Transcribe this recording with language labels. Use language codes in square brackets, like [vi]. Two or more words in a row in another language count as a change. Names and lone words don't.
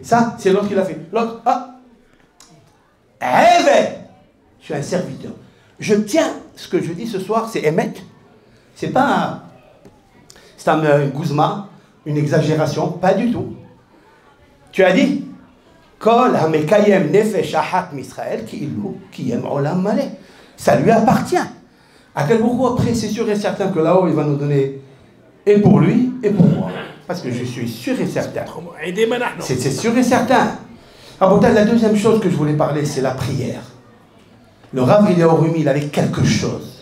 [fr] Ça, c'est l'autre qui l'a fait. L'autre, je suis un serviteur. Je tiens, ce que je dis ce soir, c'est Emet. C'est pas un gouzma, une exagération, pas du tout. Tu as dit, [he] כל המקיים נפש אחת מישראל כאילו קיים עולם מלא. [fr] Ça lui appartient. À quel moment après, c'est sûr et certain que là-haut, il va nous donner et pour lui et pour moi. Parce que je suis sûr et certain. C'est sûr et certain. La deuxième chose que je voulais parler, c'est la prière. Le Rav Eliyahu Rumi, il avait quelque chose.